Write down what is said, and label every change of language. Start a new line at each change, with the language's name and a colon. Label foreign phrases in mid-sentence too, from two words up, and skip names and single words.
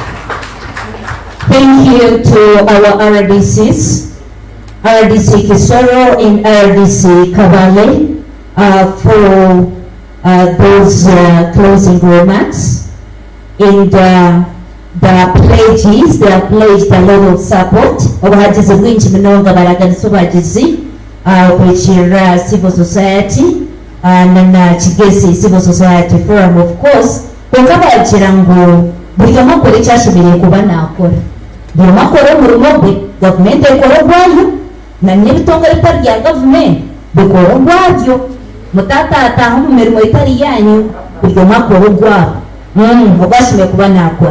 English: Thank you to our RDCs, RDC Kisoro and RDC Kabale, for those closing remarks. And the pledges, they have pledged a lot of support.
Chiga: Obuhagizi bwingi mnonga baraganiza obuhagizi bwekira
English: civil society
Chiga: na Kigezi Civil Society Forum,
English: of course.
Chiga: Kweka bagira ngo buli omu akore ekyashoboire kuba nakora, buli omu akore omurimo gwe, gavumenti ekora ogwayo na n'ebitongole bitari bya gavumenti bikora ogwabyo, mutataataha mu mirimo etari yanyu, buli omu akora ogwabo ogwashoboire kuba nakora.